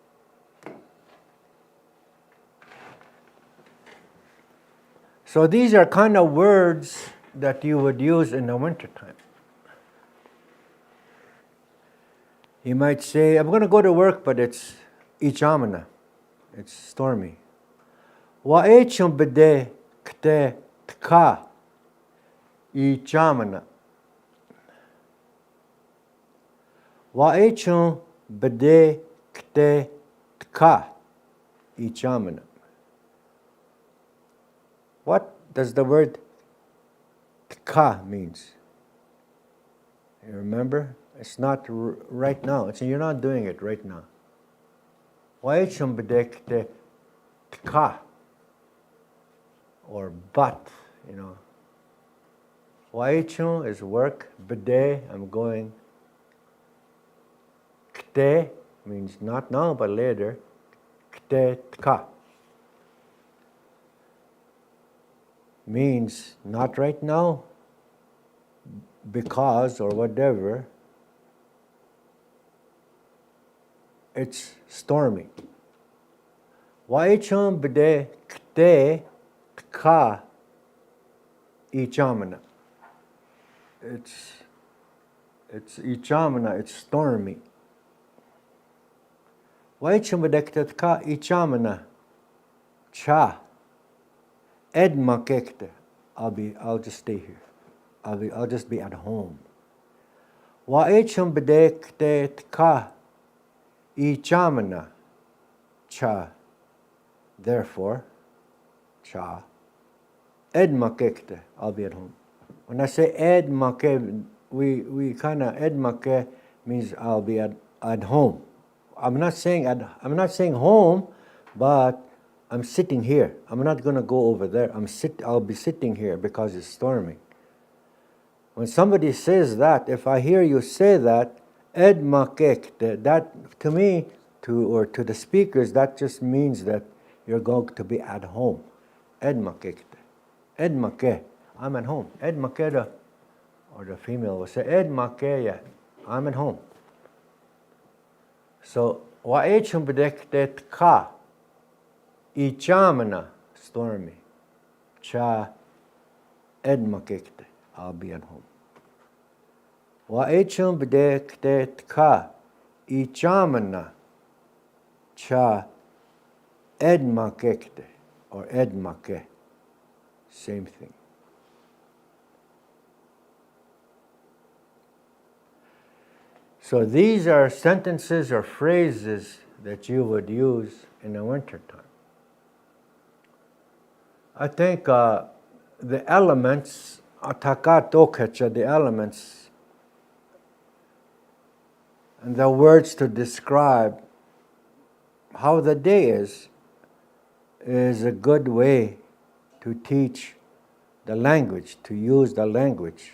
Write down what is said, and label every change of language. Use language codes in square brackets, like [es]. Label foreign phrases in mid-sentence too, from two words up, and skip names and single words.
[en] So these are kind of words that you would use in the wintertime. You might say, I'm going to go to work, but it's ichamana. It's stormy. [dak] Wa'echum bede kte tka ichamana. Wa'echum bede kte tka ichamana. [en] What does the word tka means? You remember? It's not right now. You're not doing it right now. [dak] Wa'echum bede kte tka. [en] Or but, you know. Wa'echum is work. Bede, I'm going. Kte means not now but later. [dak] Kte tka [en] means not right now because or whatever. It's stormy. [dak] Wa'echum bede kte tka ichamana. [en] It's ichamana, it's stormy. [dak] Wa'echum bede kte tka ichamana. Cha. Edma kekte. [en] I'll just stay here. I'll just be at home. [dak] Wa'echum bede kte tka ichamana. Cha. [en] Therefore, cha. [dak] Edma kekte. [en] I'll be at home. When I say [dak] edma ke, [en] we kind of [dak] edma ke [en] means I'll be at home. I'm not saying home, but I'm sitting here. I'm not going to go over there. I'll be sitting here because it's storming. When somebody says that, if I hear you say that, [dak] ed makek, [en] that to me, to the speakers, that just means that you're going to be at home. [dak] Ed makek. Ed make. [en] I'm at home. [dak] Ed makeda, [en] or the female will say, [dak] ed makeya. [en] I'm at home. So, [dak] wa'echum bedektet ka. Ichamana, stormy. Cha edmakekte, [en] I'll be at home. [dak] Wa'echum bedektet ka. Ichamana. Cha edmakekte, or edmake. [en] Same thing. So these are sentences or phrases that you would use in the wintertime. I think the elements, the elements, and the words to describe how the day is a good way to teach the language, to use the language.